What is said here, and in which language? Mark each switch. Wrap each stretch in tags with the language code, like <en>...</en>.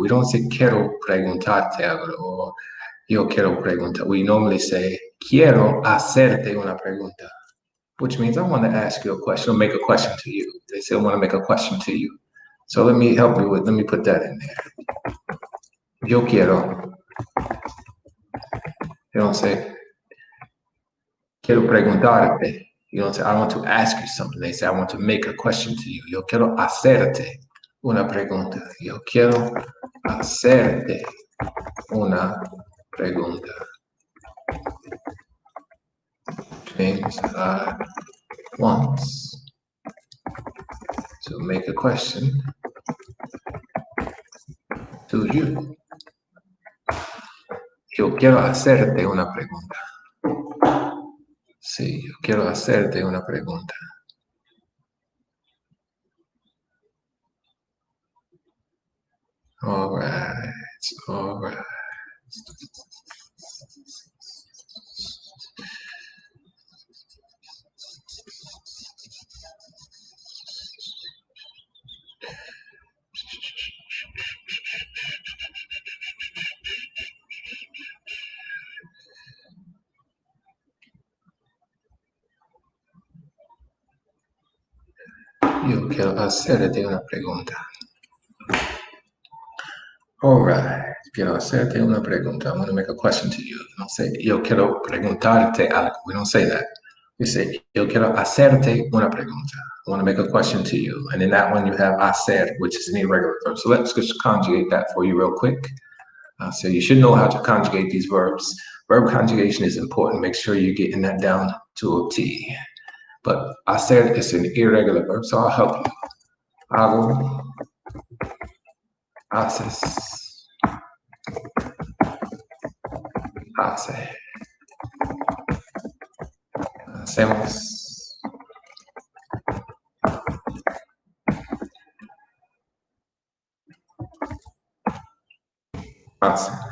<en>We don't say</en> <es>quiero preguntarte algo or yo quiero preguntar.</es> <en>We normally say</en> <es>quiero hacerte una pregunta.</es> <en>which means I want to ask you a question or make a question to you. They say I want to make a question to you. So let me help you with, let me put that in there.</en> <es>Yo quiero.</es> <en>You don't say,</en> <es>quiero preguntarte.</es> <en>You don't say, I want to ask you something. They say, I want to make a question to you.</en> <es>Yo quiero hacerte una pregunta. Yo quiero hacerte una pregunta.</es> <en>Which means I want to make a question to you.</en> <es>Yo quiero hacerte una pregunta. Sí, yo quiero hacerte una pregunta.</es> <en>All right, all right.</en> <es>Yo quiero hacerte una pregunta.</es> <en>All right.</en> <es>Quiero hacerte una pregunta.</es> <en>I'm going to make a question to you. We don't say,</en> <es>yo quiero preguntarte algo.</es> <en>We don't say that. We say, yo quiero hacerte una pregunta. I want to make a question to you. And in that one, you have hacer, which is an irregular verb. So let's just conjugate that for you real quick. So you should know how to conjugate these verbs. Verb conjugation is important. Make sure you're getting that down to a T. But hacer is an irregular verb, so I'll help you.</en> <es>Hago, haces, hace, hacemos, hace.</es>